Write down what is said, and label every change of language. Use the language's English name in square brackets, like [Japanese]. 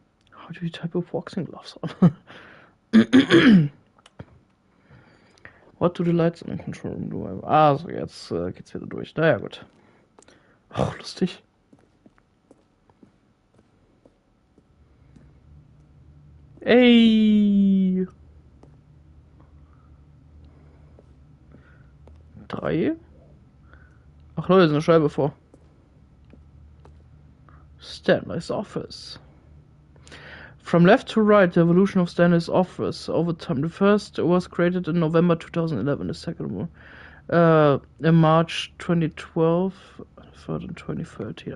[English] How do you type with boxing gloves on? What do the lights in the control room do? [German] Ah, so jetzt geht's wieder durch. Naja, gut. Oh, lustig. Ey! 3. Ach Leute, ist eine Scheibe vor. [English] Stanley's office. From left to right, the evolution of Stanley's office over time. The first was created in November 2011, the second one in March 2012, third in 2013.